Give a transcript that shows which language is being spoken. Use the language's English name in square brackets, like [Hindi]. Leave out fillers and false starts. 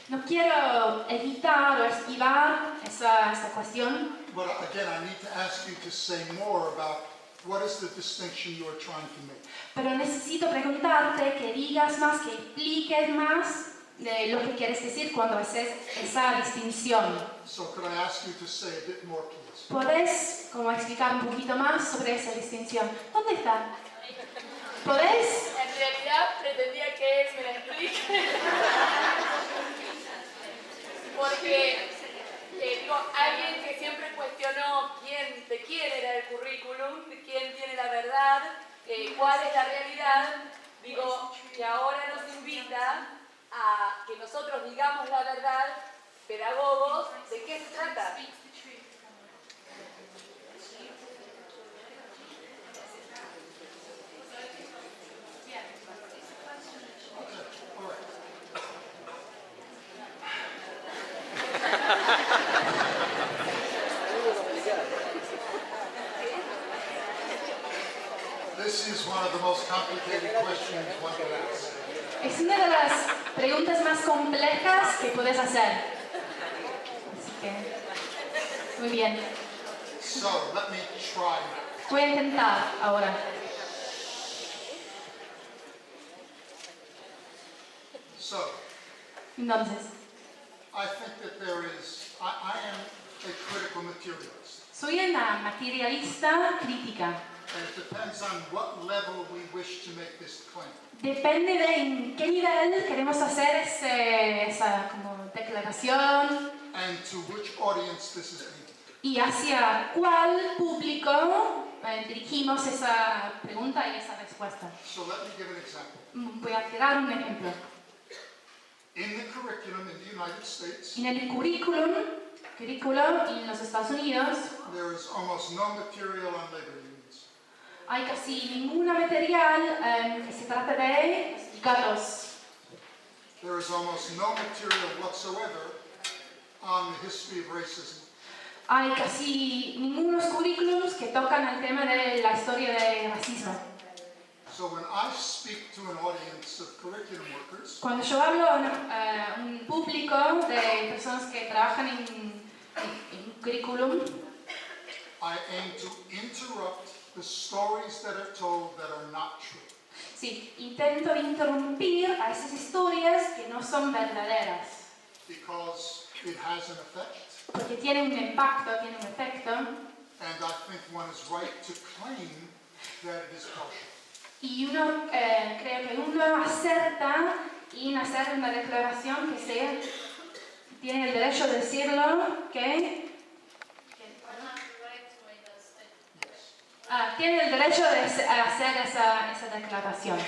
[Spanish] No quiero evitar o esquivar esta cuestión, [English] but again, I need to ask you to say more about what is the distinction you are trying to make. [Spanish] pero necesito preguntarte que digas más, que expliques más de lo que quieres decir cuando haces esa distinción. [English] So could I ask you to say a bit more, please? [Spanish] ¿Podés como explicar un poquito más sobre esa distinción? ¿Dónde está? ¿Podés? En realidad pretendía que él me la explique. Porque digo, alguien que siempre cuestionó de quién era el currículum, de quién tiene la verdad, cuál es la realidad, digo, que ahora nos invita a que nosotros digamos la verdad, pedagogos, ¿de qué se trata? [English] All right. This is one of the most complicated questions one could ask. [Spanish] Es una de las preguntas más complejas que puedes hacer. Así que, muy bien. [English] So let me try now. [Spanish] Voy a intentar ahora. [English] So [Spanish] Entonces, [English] I think that I am a critical materialist. [Spanish] soy una materialista crítica. [English] And it depends on what level we wish to make this claim. [Spanish] Depende de en qué nivel queremos hacer esa como declaración [English] And to which audience this is aimed. [Spanish] y hacia cuál público dirigimos esa pregunta y esa respuesta. [English] So let me give an example. [Spanish] Voy a tirar un ejemplo. [English] In the curriculum in the United States, [Spanish] En el currículum en los Estados Unidos [English] there is almost no material on labor unions. [Spanish] hay casi ninguna material que se trate de sindicatos. [English] There is almost no material whatsoever on the history of racism. [Spanish] Hay casi ningunos currículums que tocan el tema de la historia del racismo. [English] So when I speak to an audience of curriculum workers, [Spanish] Cuando yo hablo a un público de personas que trabajan en currículum, [English] I aim to interrupt the stories that are told that are not true. [Spanish] sí, intento interrumpir a esas historias que no son verdaderas, [English] Because it has an effect, [Spanish] porque tienen un impacto, tienen un efecto, [English] and I think one is right to claim that it is partial. [Spanish] y creo que uno acerta en hacer una declaración que tiene el derecho de decirlo, que tiene el derecho de hacer esa declaración.